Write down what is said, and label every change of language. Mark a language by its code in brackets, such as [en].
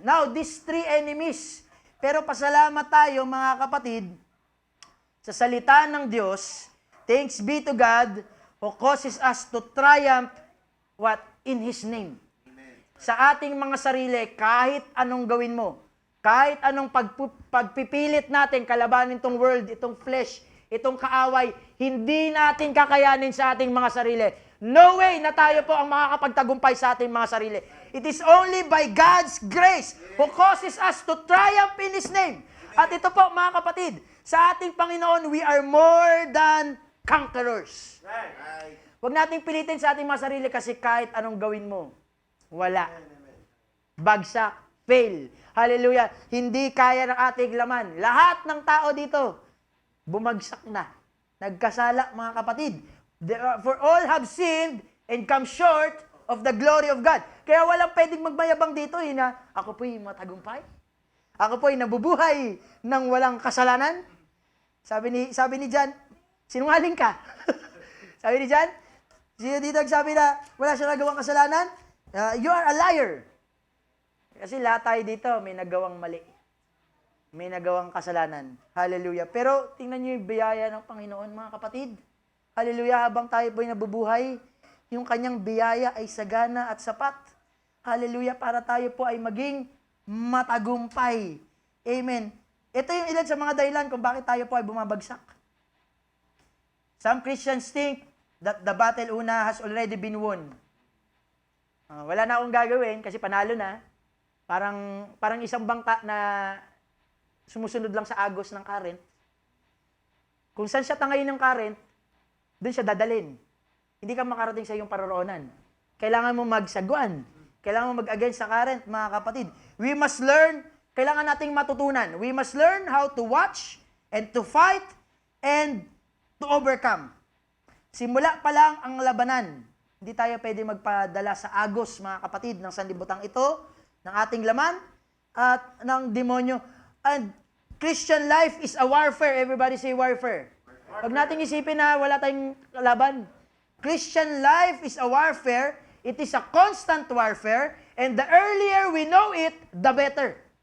[en] Now, these three enemies, [tl] pero pasalamat tayo mga kapatid, sa salita ng Diyos, [en] thanks be to God who causes us to triumph what? In His name. Amen. [tl] Sa ating mga sarili, kahit anong gawin mo, kahit anong pagpipilit natin kalabanin itong world, itong flesh, itong kaaway, hindi natin kakayanin sa ating mga sarili. [en] No way [tl] na tayo po ang makakapagtagumpay sa ating mga sarili. [en] It is only by God's grace who causes us to triumph in His name. [tl] At ito po mga kapatid, sa ating Panginoon, [en] we are more than conquerors. [tl] Huwag nating pilitin sa ating mga sarili kasi kahit anong gawin mo, wala. Bagsak, fail. Hallelujah. Hindi kaya ng ating laman. Lahat ng tao dito, bumagsak na. Nagkasala, mga kapatid. [en] For all have sinned and come short of the glory of God. [tl] Kaya walang pwedeng magmayabang dito na ako po'y matagumpay. Ako po'y nabubuhay ng walang kasalanan. Sabi ni John, sinungaling ka. Sabi ni John, sino dito nagsabi na wala siya nagawang kasalanan? [en] You are a liar. [tl] Kasi lahat tayo dito may nagawang mali. May nagawang kasalanan. Hallelujah. Pero tingnan niyo yung biyaya ng Panginoon, mga kapatid. Hallelujah. Habang tayo po'y nabubuhay, yung kanyang biyaya ay sagana at sapat. Hallelujah. Para tayo po ay maging matagumpay. Amen. Ito yung ilan sa mga dahilan kung bakit tayo po ay bumabagsak. [en] Some Christians think that the battle [tl] una [en] has already been won. [tl] Wala na akong gagawin kasi panalo na. Parang isang bangka na sumusunod lang sa agos ng current. Kung saan siya tangayin ng current, doon siya dadalhin. Hindi ka makarating sa iyong paroroonan. Kailangan mo magsagwan. Kailangan mo mag-against sa current, mga kapatid. [en] We must learn, [tl] kailangan nating matutunan. [en] We must learn how to watch and to fight and to overcome. [tl] Simula pa lang ang labanan. Hindi tayo pwede magpadala sa agos, mga kapatid, ng sanlibutan ito, ng ating laman, at ng demonyo. [en] And Christian life is a warfare. Everybody say warfare. [tl] Huwag nating isipin na wala tayong laban. [en] Christian life is a warfare. It is a constant warfare. And the earlier we know it, the better.